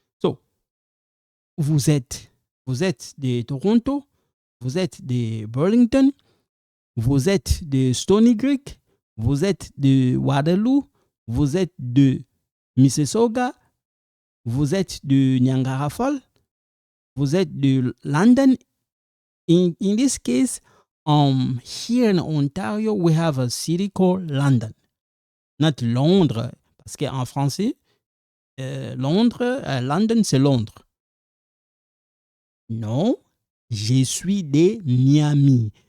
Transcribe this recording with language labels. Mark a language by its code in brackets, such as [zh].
[fr] So, vous êtes de Toronto, vous êtes de Burlington, vous êtes de Stony Creek, vous êtes de Waterloo, vous êtes de Mississauga, vous êtes de Niagara Falls, vous êtes de London. [en] In this case, here in Ontario, we have a city called London. [fr] Not Londres, parce qu'en français, London, c'est Londres. Non, je suis de Miami.